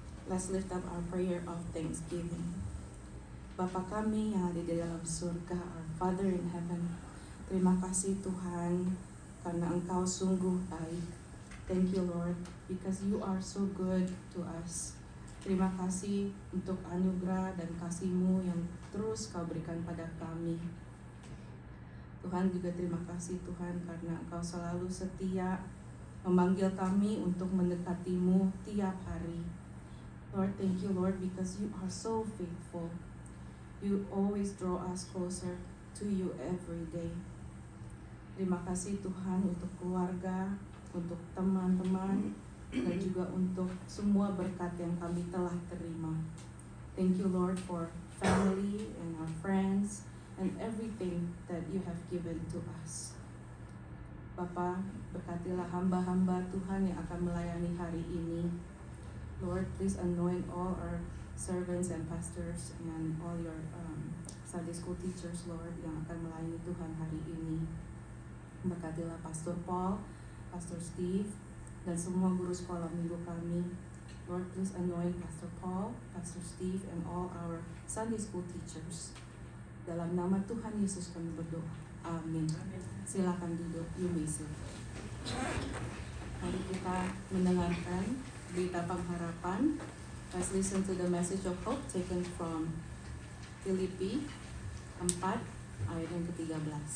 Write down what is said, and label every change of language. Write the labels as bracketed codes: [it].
[en] Let's lift up our prayer of thanksgiving. [id] Bapa kami yang ada di dalam surga, [en] our Father in heaven, [id] terima kasih Tuhan karena Engkau sungguh baik. [en] Thank you Lord, because you are so good to us. [id] Terima kasih untuk anugerah dan kasih-Mu yang terus Kau berikan pada kami. Tuhan juga terima kasih Tuhan karena Engkau selalu setia memanggil kami untuk mendekati-Mu tiap hari. [en] Lord, thank you Lord because you are so faithful. You always draw us closer to you every day. [id] Terima kasih Tuhan untuk keluarga, untuk teman-teman, dan juga untuk semua berkat yang kami telah terima. [en] Thank you Lord for family and our friends and everything that you have given to us. [id] Bapa, berkatilah hamba-hamba Tuhan yang akan melayani hari ini. [en] Lord, please anoint all our servants and pastors and all your Sunday school teachers, Lord, [id] yang akan melayani Tuhan hari ini. Berkatilah Pastor Paul, Pastor Steve, dan semua guru sekolah minggu kami. [en] Lord, please anoint Pastor Paul, Pastor Steve, and all our Sunday school teachers. [id] Dalam nama Tuhan Yesus kami berdoa. Amin. Silakan duduk, [en] you may sit. [id] Mari kita mendengarkan berita pengharapan. [en] Let's listen to the message of hope taken from Filipi 4 [id] ayat yang ke-13.